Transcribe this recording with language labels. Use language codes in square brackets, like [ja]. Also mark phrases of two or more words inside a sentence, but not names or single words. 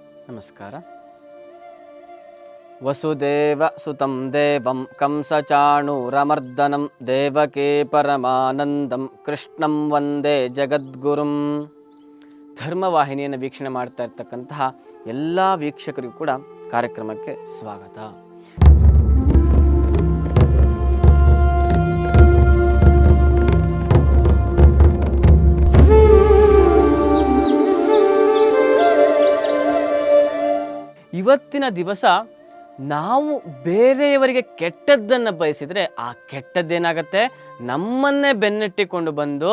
[kn] ನಮಸ್ಕಾರ. [sa] ವಸುದೇವ ಸುತಂ ದೇವಂ ಕಂಸಚಾಣೂರಮರ್ದನಂ ದೇವಕೀ ಪರಮಾನಂದಂ ಕೃಷ್ಣಂ ವಂದೇ ಜಗದ್ಗುರುಂ. [kn] ಧರ್ಮವಾಹಿನಿಯನ್ನು ವೀಕ್ಷಣೆ ಮಾಡ್ತಾ ಇರ್ತಕ್ಕಂತಹ ಎಲ್ಲ ವೀಕ್ಷಕರಿಗೂ ಕೂಡ ಕಾರ್ಯಕ್ರಮಕ್ಕೆ ಸ್ವಾಗತ. ಇವತ್ತಿನ ದಿವಸ ನಾವು ಬೇರೆಯವರಿಗೆ ಕೆಟ್ಟದ್ದನ್ನು ಬಯಸಿದರೆ ಆ ಕೆಟ್ಟದ್ದೇನಾಗತ್ತೆ, ನಮ್ಮನ್ನೇ ಬೆನ್ನಟ್ಟಿಕೊಂಡು ಬಂದು